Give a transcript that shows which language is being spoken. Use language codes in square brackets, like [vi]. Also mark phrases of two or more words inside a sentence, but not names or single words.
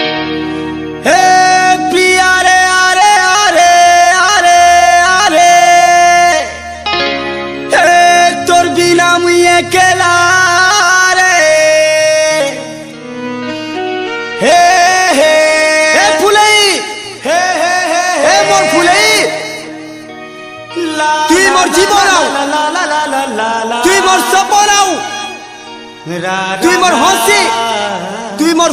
[hne] हे प्रिया रे आरे आरे आरे आरे हे तोर बिना मुई अकेला रे हे हे हे फुलई हे हे हे मोर फुलई [bn] তুই মোর জীবন তুই মোর সপন তুই মোর হাসি তুই মোর